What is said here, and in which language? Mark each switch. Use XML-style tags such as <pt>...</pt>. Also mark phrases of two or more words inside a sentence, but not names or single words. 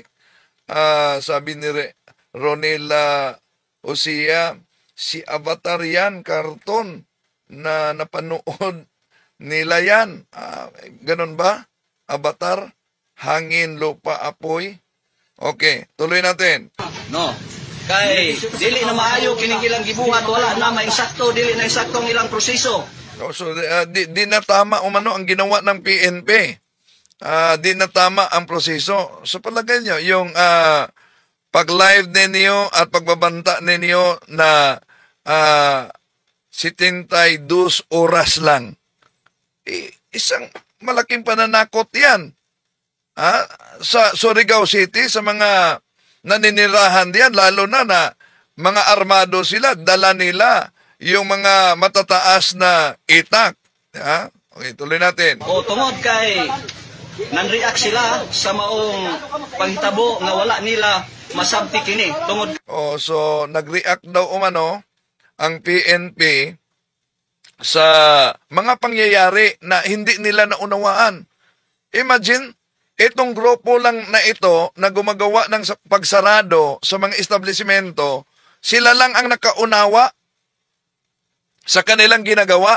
<tl>Sabi ni Ronela Osia, si Avatar yan, karton, na napanood nila yan. Ganon ba? Avatar, hangin, lupa, apoy. Okay, tuloy natin. No.</tl> <ceb>Kay dili na maayo kining ilang gibuhat, wala na mainsakto, dili na insakto ang ilang proseso. So,</ceb> <tl>di na tama umano ang ginawa ng PNP. Di na tama ang proseso. So, palagay nyo, yung pag-live ninyo at pagbabanta ninyo na 72 oras lang. Isang malaking pananakot yan. Sa Surigao City, sa mga naninirahan diyan, lalo na mga armado sila, dala nila yung mga matataas na itak. Okay, tuloy natin.</tl> <ceb>O tungod kay nan-react sila sa maong panghitabo nga wala nila masabti kini. Tungod</ceb> <tl>So nag-react daw umano ang PNP sa mga pangyayari na hindi nila naunawaan. Imagine, itong grupo lang na ito na gumagawa ng pagsarado sa mga establishmento, sila lang ang nakaunawa sa kanilang ginagawa.</tl>